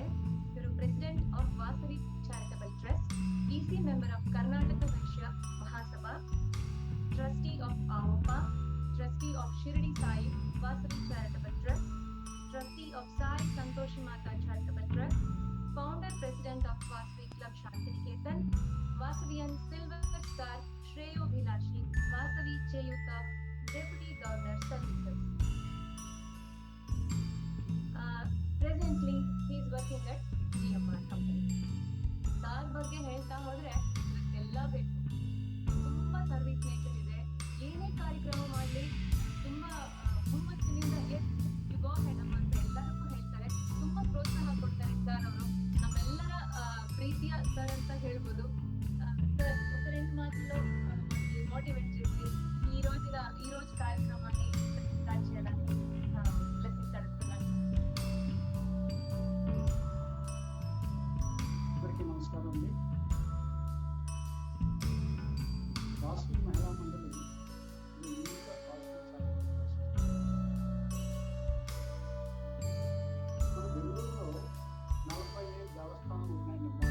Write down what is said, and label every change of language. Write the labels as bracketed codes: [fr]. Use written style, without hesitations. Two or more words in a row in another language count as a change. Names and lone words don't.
[en] ಇವರು President of Vasavi Charitable Trust, EC member of Karnataka Vaishya Mahasabha, trustee of Avappa, trustee of Shirdi Sai Vasavi Charitable Trust, trustee of Sai Santoshi Mata Charitable Trust, founder president of Vasavi Club Shantiniketan, Vasavian Silver Star ಶ್ರೇಯೋಭಿಲಾಷಿ ವಾಸವಿ ಚೇಯುತ Deputy Governor Services. Presently he is working at GMR company. [kn] ಸಾರ್ ಬಗ್ಗೆ ಹೇಳ್ತಾ ಹೋದ್ರೆ ಎಲ್ಲ ಬೇಕು. ತುಂಬಾ [en] service nature [kn] ಇದೆ. ಏನೇ ಕಾರ್ಯಕ್ರಮ ಮಾಡಲಿ ತುಂಬಾ ಹುಮ್ಮಸ್ಸಿನಿಂದ [en] you go ahead [kn] ಅಮ್ಮ ಅಂತ ಎಲ್ಲರಿಗೂ ಹೇಳ್ತಾರೆ. ತುಂಬಾ ಪ್ರೋತ್ಸಾಹ ಕೊಡ್ತಾರೆ ಸರ್ ಅವರು. ನಮ್ಮೆಲ್ಲರ ಪ್ರೀತಿಯ ಸರ್ ಅಂತ ಹೇಳ್ಬೋದು. [te] ಸರ್ ఒక రెండు మాటల్లో మోటివేట్ చేసి ఈ రోజు కార్యక్రమాన్ని స్టార్ట్ చేయాలని బ్లెస్సింగ్స్ అడుగుతున్నాను. అందరికీ నమస్కారం అండి. వాసవి మహిళా మండలి మన బెంగళూరులో 45 దేవస్థానాలు ఉన్నాయండి.